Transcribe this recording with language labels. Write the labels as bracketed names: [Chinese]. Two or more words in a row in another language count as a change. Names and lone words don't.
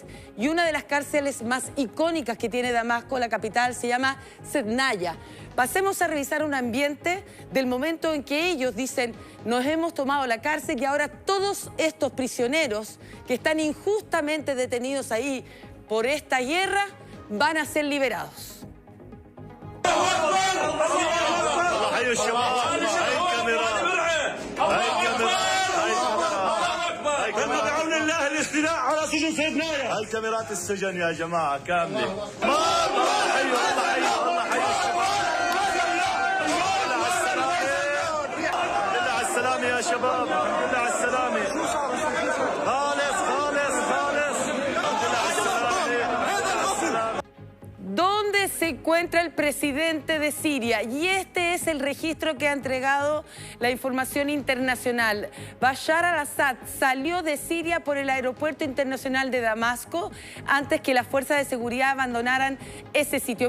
[Spanish] Y una de las cárceles más icónicas que tiene Damasco, la capital, se llama Sednaya. Pasemos a revisar un ambiente del momento en que ellos dicen: nos hemos tomado la cárcel y ahora todos estos prisioneros que están injustamente detenidos ahí por esta guerra van a ser liberados. [Arabic] هاي كاميرات السجن يا جماعة كاملة. على السلامة يا شباب، على السلامة. خالص خالص خالص. على السلامة. [Spanish] ¿Dónde se encuentra el presidente de Siria? Y este es el registro que ha entregado la información internacional. Bashar al-Assad salió de Siria por el aeropuerto internacional de Damasco antes que las fuerzas de seguridad abandonaran ese sitio.